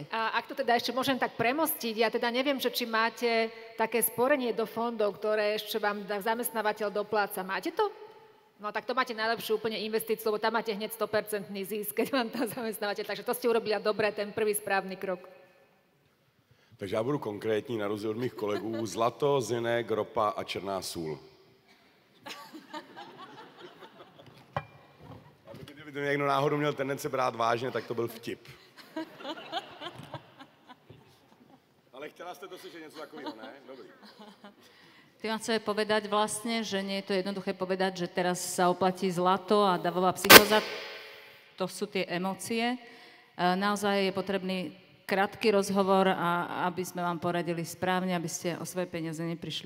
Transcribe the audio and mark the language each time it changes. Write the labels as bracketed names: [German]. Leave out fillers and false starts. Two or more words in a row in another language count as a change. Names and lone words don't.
[Slovak] A ak to teda ešte môžem tak premostiť, ja teda neviem, že či máte také sporenie do fondov, ktoré ešte vám zamestnávateľ dopláca. Máte to? No tak to máte najlepšiu úplne investíciu, lebo tam máte hneď 100% zisk, keď vám tam zamestnávateľ. Takže to ste urobili dobre, ten prvý správny krok. [Czech] Takže já budu konkrétní, na rozdíl od mých kolegů. Zlato, zinek, ropa a černá sůl. Kdyby to někdo náhodou měl tendence brát vážně, tak to byl vtip. Ale chtěla jste to slyšet něco takového, ne? Dobrý. [Slovak] Ty vám chceme povedať vlastne, že nie je to jednoduché povedať, že teraz sa oplatí zlato a davová psychóza. To sú tie emócie. Naozaj je potrebný krátky rozhovor, a aby sme vám poradili správne, aby ste o svoje peniaze neprišli.